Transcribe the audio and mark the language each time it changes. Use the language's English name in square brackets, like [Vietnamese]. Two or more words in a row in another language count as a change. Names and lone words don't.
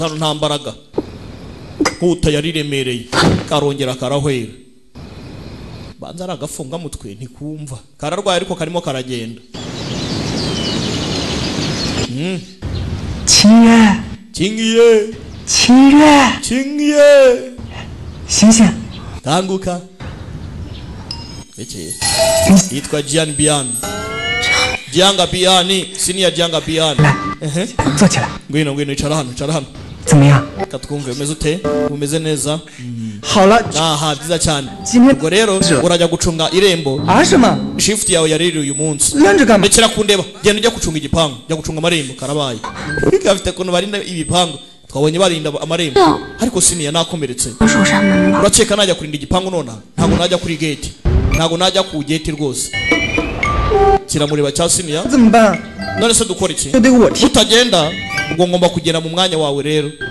[Kinyarwanda] hano nta mbaraga nkuta yariremereye karongera karahwera banza aragafunga mutwe ntikumva kararwaye ariko karimo karagenda [Chinese] 清月， [Kinyarwanda] Chingiye [Chinese] 清月， [Kinyarwanda] Chingiye [Chinese] 醒醒！ [Kinyarwanda] kanguka Ece yitwa Jian Bian Jianga Biani senior Jianga Bian [Chinese] 坐起来， [Kinyarwanda] ngwino icara hano [Chinese] 怎么样？ [Kinyarwanda] katwumve umeze ute umeze neza [Chinese] 好了， [Kinyarwanda] aha byiza cyane [Chinese] 今天 [Kinyarwanda] ubwo rero urajya gucunga irembo [Chinese] 啊什么？ [Kinyarwanda] shift yawe yariri uyu munsi [Chinese] 愣着干嘛？ [Kinyarwanda] ndekera kundeba genda ujya gucunga igipangu jya gucunga amarembo karabaye gafite kuntu barinda ibipangu twabonye barinda amarembo ariko Siniya nakomeretse uraceka najya kurinda igipangu nona ntago najya kuri gate ntago najya ku gate rwose kiramureba cya Siniya none se dukora iki utagenda ubwo ngomba kugenda mu mwanya wawe rero